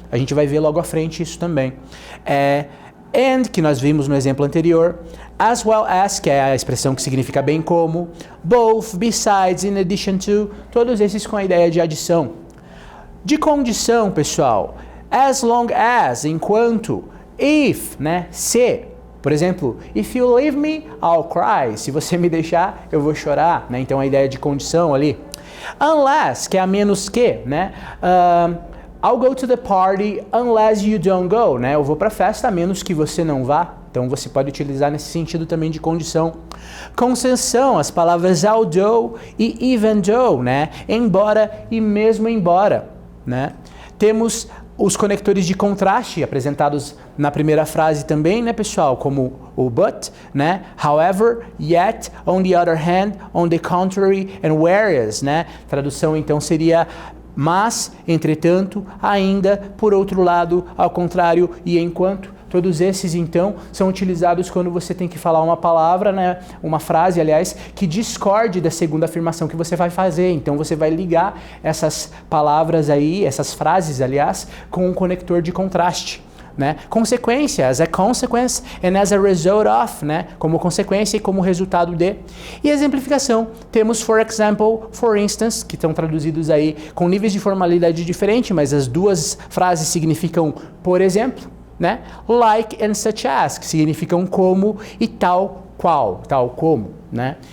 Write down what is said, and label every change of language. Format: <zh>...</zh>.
<pt>A gente vai ver logo à frente isso também. And, que nós vimos no exemplo anterior, as well as, que é a expressão que significa bem como, both, besides, in addition to, todos esses com a ideia de adição. De condição, pessoal, as long as, enquanto, if, né, se. Por exemplo,</pt> <en>if you leave me, I'll cry.</en> <pt>Se você me deixar, eu vou chorar, né? Então a ideia de condição ali. Unless, que é a menos que, né?</pt> <en>I'll go to the party unless you don't go, né?</en> <pt>Eu vou para a festa a menos que você não vá. Então você pode utilizar nesse sentido também de condição. Concessão, as palavras although e even though, né? Embora e mesmo embora, né? Temos os conectores de contraste apresentados na primeira frase também, né, pessoal? Como o but, né?</pt> <en>However, yet, on the other hand, on the contrary and whereas, né?</en> <pt>Tradução então seria mas, entretanto, ainda, por outro lado, ao contrário e enquanto. Todos esses, então, são utilizados quando você tem que falar uma palavra, né, uma frase, aliás, que discorde da segunda afirmação que você vai fazer. Então, você vai ligar essas palavras aí, essas frases, aliás, com um conector de contraste. Né?</pt> <en>Consequência, as a consequence and as a result of, né?</en> <pt>Como consequência e como resultado de. E exemplificação, temos for example, for instance, que estão traduzidos aí com níveis de formalidade diferentes, mas as duas frases significam por exemplo, né? Like and such as, que significam como e tal qual, tal como, né?</pt>